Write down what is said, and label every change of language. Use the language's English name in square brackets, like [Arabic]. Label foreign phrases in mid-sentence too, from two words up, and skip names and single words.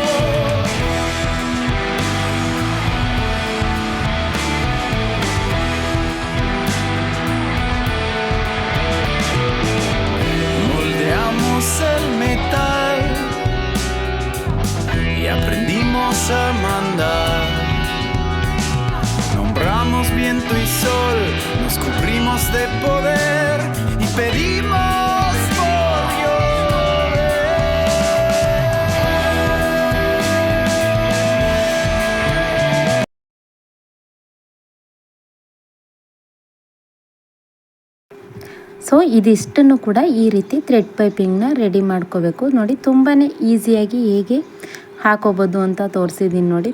[Spanish] Moldeamos el metal y aprendimos a mandar. Nombramos viento y sol, nos cubrimos de poder y pedimos por llover. [Kannada] ಸೊ ಇದಿಷ್ಟನ್ನು ಕೂಡ ಈ ರೀತಿ [English] thread piping [Kannada] ರೆಡಿ ಮಾಡ್ಕೋಬೇಕು. ನೋಡಿ, ತುಂಬಾ ಈಸಿಯಾಗಿ ಹೇಗೆ ಹಾಕೋಬೋದು ಅಂತ ತೋರಿಸಿದ್ದೀನಿ ನೋಡಿ.